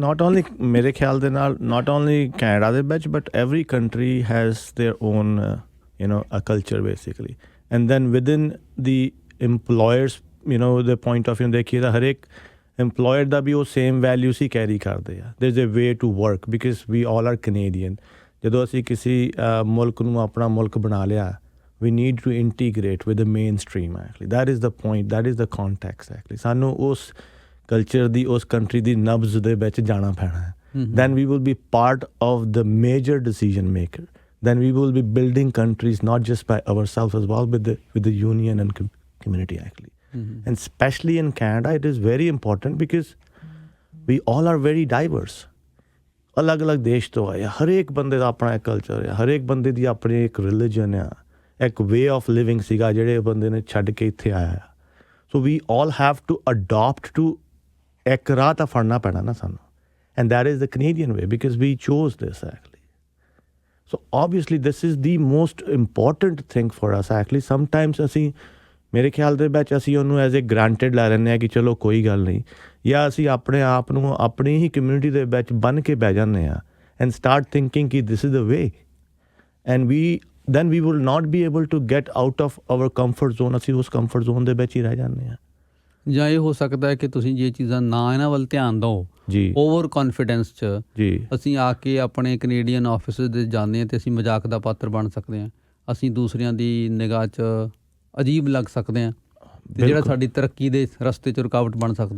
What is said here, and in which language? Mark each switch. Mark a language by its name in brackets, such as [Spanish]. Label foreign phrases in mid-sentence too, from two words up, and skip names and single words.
[English] not only [Punjabi] ਮੇਰੇ ਖਿਆਲ ਦੇ ਨਾਲ, [English] not only [Punjabi] ਕੈਨੇਡਾ ਦੇ ਵਿੱਚ, [English] but every country has their own a culture basically. and then within the employers [Punjabi] ਦੇ [English] point of view [Punjabi] ਦੇਖੀਏ ਤਾਂ ਹਰੇਕ ਇੰਪਲੋਇਰ ਦਾ ਵੀ ਉਹ [English] same values [Punjabi] ਹੀ ਕੈਰੀ ਕਰਦੇ ਆ। [English] There is a way to work because we all are Canadian. [Punjabi] ਜਦੋਂ ਅਸੀਂ ਕਿਸੇ ਮੁਲਕ ਨੂੰ ਆਪਣਾ ਮੁਲਕ ਬਣਾ ਲਿਆ, [English] we need to integrate with the mainstream actually. That is the point, that is the context actually. [Punjabi] ਸਾਨੂੰ ਉਸ ਕਲਚਰ ਦੀ, ਉਸ ਕੰਟਰੀ ਦੀ ਨਬਜ਼ ਦੇ ਵਿੱਚ ਜਾਣਾ ਪੈਣਾ ਹੈ। [English] Then we will be part of the major decision maker. Then we will be building countries not just by ourselves as well, with the union and community actually. And especially in Canada, it is very important because we all are very diverse. [Punjabi] ਅਲੱਗ-ਅਲੱਗ ਦੇਸ਼ ਤੋਂ ਆਏ, ਹਰੇਕ ਬੰਦੇ ਦਾ ਆਪਣਾ ਇੱਕ ਕਲਚਰ ਹੈ, ਹਰੇਕ ਬੰਦੇ ਦੀ ਆਪਣੀ ਇੱਕ ਰਿਲੀਜਨ ਆ, ਇੱਕ [English] way of living [Punjabi] ਸੀਗਾ ਜਿਹੜੇ ਬੰਦੇ ਨੇ ਛੱਡ ਕੇ ਇੱਥੇ ਆਇਆ। [English] So we all have to adopt to, [Punjabi] ਇੱਕ ਰਾਹ ਤਾਂ ਫੜਨਾ ਪੈਣਾ ਨਾ ਸਾਨੂੰ। [English] And that is the Canadian way because we chose this actually. So obviously this is the most important thing for us actually. [Punjabi] ਸਮਟਾਈਮਸ ਅਸੀਂ, ਮੇਰੇ ਖਿਆਲ ਦੇ ਵਿੱਚ ਅਸੀਂ ਉਹਨੂੰ [English] as a granted [Punjabi] ਲੈ ਲੈਂਦੇ ਹਾਂ ਕਿ ਚਲੋ ਕੋਈ ਗੱਲ ਨਹੀਂ, ਜਾਂ ਅਸੀਂ ਆਪਣੇ ਆਪ ਨੂੰ ਆਪਣੀ ਹੀ ਕਮਿਊਨਿਟੀ ਦੇ ਵਿੱਚ ਬੰਨ੍ਹ ਕੇ ਬਹਿ ਜਾਂਦੇ ਹਾਂ [English] and start thinking [Punjabi] ਕਿ [English] this is the way and then we will not be able to get out of our comfort zone. [Punjabi] ਅਸੀਂ ਉਸ [English] comfort zone [Punjabi] ਦੇ ਵਿੱਚ ਹੀ ਰਹਿ ਜਾਂਦੇ ਹਾਂ। ਜਾਂ ਇਹ ਹੋ ਸਕਦਾ ਹੈ ਕਿ ਤੁਸੀਂ ਜੇ ਚੀਜ਼ਾਂ ਨਾ ਇਹਨਾਂ ਵੱਲ ਧਿਆਨ ਦਿਓ ਜੀ, [English] over confidence 'ਚ [Punjabi] ਜੀ, ਅਸੀਂ ਆ ਕੇ ਆਪਣੇ ਕੈਨੇਡੀਅਨ ਆਫਿਸ ਦੇ ਜਾਂਦੇ ਹਾਂ ਅਤੇ ਅਸੀਂ ਮਜ਼ਾਕ ਦਾ ਪਾਤਰ ਬਣ ਸਕਦੇ ਹਾਂ। ਅਸੀਂ ਦੂਸਰਿਆਂ ਦੀ ਨਿਗਾਹ 'ਚ ਅਜੀਬ ਲੱਗ ਸਕਦੇ ਹਾਂ ਅਤੇ ਜਿਹੜਾ ਸਾਡੀ ਤਰੱਕੀ ਦੇ ਰਸਤੇ 'ਚ ਰੁਕਾਵਟ ਬਣ ਸਕਦਾ।